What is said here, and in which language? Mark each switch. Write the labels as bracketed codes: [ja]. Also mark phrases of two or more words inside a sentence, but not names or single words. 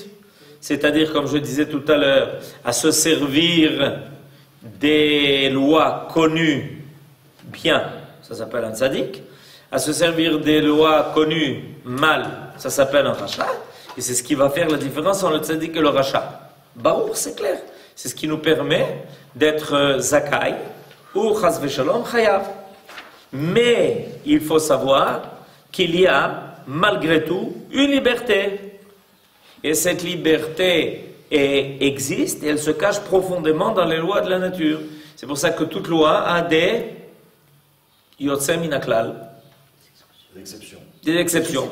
[fr] C'est-à-dire, comme je disais tout à l'heure, à se servir des lois connues bien, ça s'appelle un tzaddik, à se servir des lois connues mal, ça s'appelle un rachat, et c'est ce qui va faire la différence entre le tzaddik et le rachat. Baruch, c'est clair. C'est ce qui nous permet d'être zakai ou [he] חס ושלום חייב. [fr] Mais il faut savoir qu'il y a malgré tout une liberté. Et cette liberté existe et elle se cache profondément dans les lois de la nature. C'est pour ça que toute loi a des [he] יוצא מן הכלל, [fr] des exceptions.